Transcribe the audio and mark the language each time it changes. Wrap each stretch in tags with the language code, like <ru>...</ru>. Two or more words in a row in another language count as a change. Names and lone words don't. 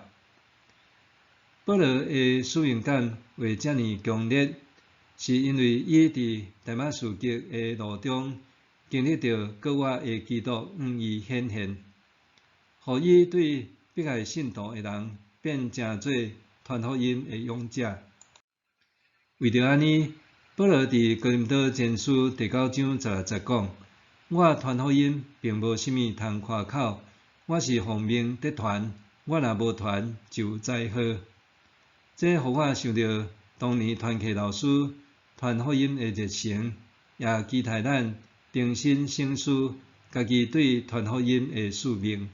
<nan>保罗的使命感为遮尔强烈，是因为伊伫大马士革的路中经历到国外的基督向伊显现，互伊对迫害信徒的人变成做传福音的勇者。为着安尼，保罗伫哥林多前书第9章16节讲：我传福音并无啥物通夸口，我是奉命得传，我若无传就灾祸。这互我想到当年团契老师传福音的热诚，也期待咱定心省思家己对传福音的使命。</nan>